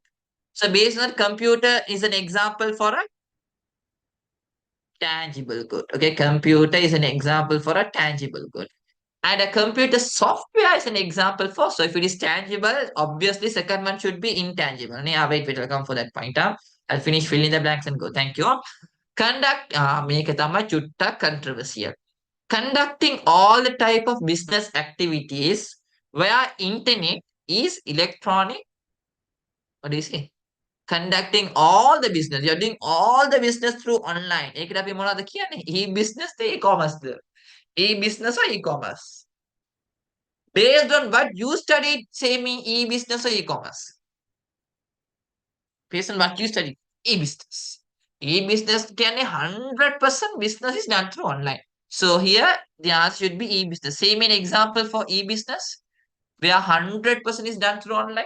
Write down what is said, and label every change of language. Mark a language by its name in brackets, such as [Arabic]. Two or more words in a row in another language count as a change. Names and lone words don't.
[English] So based on a computer is an example for a tangible good. Okay, computer is an example for a tangible good. And a computer software is an example for, so if it is tangible, obviously second one should be intangible. Yeah, wait, I'll come for that point. I'll finish filling the blanks and go. Thank you. Conduct, [Sinhala] මේක තමයි චුට්ටක් controversial. [English] Conducting all the type of business activities via internet is electronic. What do you say? Conducting all the business. You're doing all the business through online. [Sinhala] ඒකට අපි මොනවද කියන්නේ? [English] E-business ද e-commerce ද? E-business or e-commerce? Based on what you studied, say me e-business or e-commerce? Based on what you studied, e-business. E-business කියන්නේ 100% business is done through online. So here the answer should be e-business. Same an example for e-business where 100% is done through online.